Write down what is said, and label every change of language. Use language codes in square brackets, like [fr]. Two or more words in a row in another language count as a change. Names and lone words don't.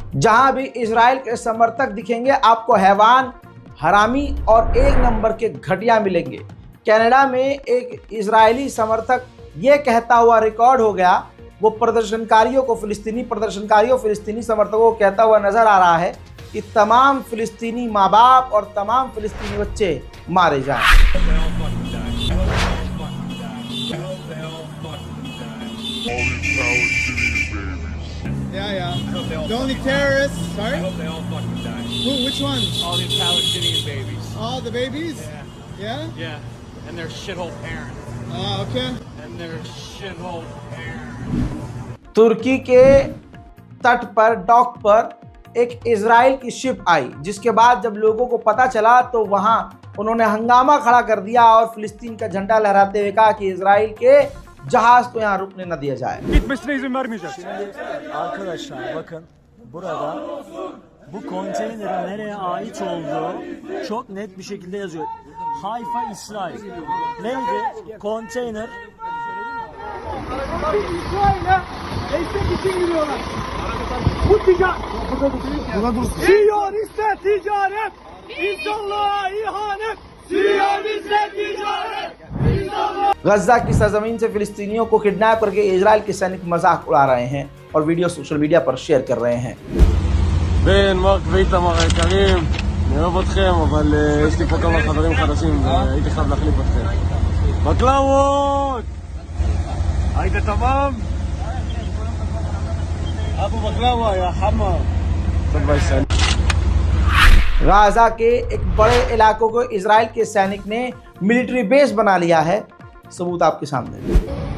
[hi] जहां भी इजराइल के समर्थक दिखेंगे आपको हैवान, हरामी और 1 नंबर के घटिया मिलेंगे। कनाडा में एक इजरायली समर्थक ये कहता हुआ रिकॉर्ड हो गया, वो फिलिस्तीनी समर्थकों को कहता हुआ नजर आ रहा है कि तमाम फिलिस्तीनी माँ बाप और तमाम फिलिस्तीनी बच्चे मारे जाएं। [en] Yeah. The only terrorists. Sorry. I hope they all fucking die. Who? Which ones? All these Palestinian babies. All the babies? Yeah. Yeah. And their shithole parents. Okay. And their shithole parents. [hi] तुर्की के तट पर डॉक पर एक इजराइल की शिप आई, जिसके बाद जब लोगों को पता चला तो वहां उन्होंने हंगामा खड़ा कर दिया और फिलिस्तीन का झंडा लहराते हुए कहा कि इजराइल के जहाज को यहाँ रुकने न दिया जाए। [tr] Gitmesine izin vermeyeceğiz. Arkadaşlar bakın burada bu konteynerin nereye ait olduğu çok net bir şekilde yazıyor. Haifa, İsrail. Neydi? Konteyner. İsrail'e destek için giriyorlar. Bu ticaret. Siyoniste ticaret. İnsanlığa ihanet. Siyoniste ticaret. [hi] गजा की सरजमीन से फिलिस्तीनियों को किडनैप करके इजराइल के सैनिक मजाक उड़ा रहे हैं और वीडियो [en] social media [hi] पर शेयर कर रहे हैं। [he] בן, מרק ואיתמר היקרים, אני אוהב אתכם, אבל יש לי פה כמה חברים חדשים והייתי חייב להחליף אתכם. בקלאוות! היית תמם? אבו בקלאווה, [ar] يا حمار. [he] טוב בישראל. [hi] गाजा के एक बड़े इलाकों को इजराइल के सैनिक ने [en] military base [hi] बना लिया है। सबूत आपके सामने।